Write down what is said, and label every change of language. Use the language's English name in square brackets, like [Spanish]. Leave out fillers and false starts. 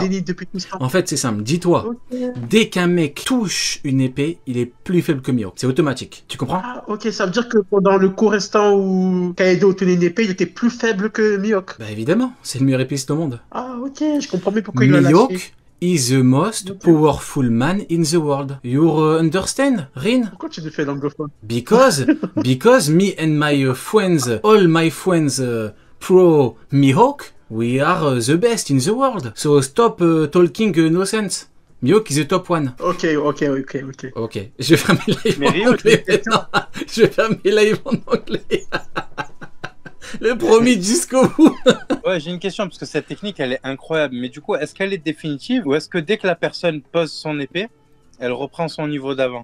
[French] le déni depuis tout ce temps. En fait, c'est simple. Dis-toi, Ok. dès qu'un mec touche une épée, il est plus faible que Mihawk. C'est automatique. Tu comprends? Ah, ok, ça veut dire que pendant le court instant où Kaido tenait une épée, il était plus faible que Mihawk. Bah évidemment, c'est le meilleur épiste au monde. Ah, ok, je comprends mieux pourquoi il l'a lâché. [English] Mihawk is the most powerful man in the world. You understand, Rin? [French] Pourquoi tu le fais l'anglophone? [English] Because me and my friends, all my friends pro Mihawk, we are the best in the world. So stop talking nonsense. Mihawk is the top one. [French] Ok. Ok, je vais faire mes lives Mais en Rio, anglais maintenant. Je vais faire mes lives en anglais. Le promis jusqu'au bout. Ouais, j'ai une question parce que cette technique elle est incroyable. Mais du coup, est-ce qu'elle est définitive ou est-ce que dès que la personne pose son épée, elle reprend son niveau d'avant?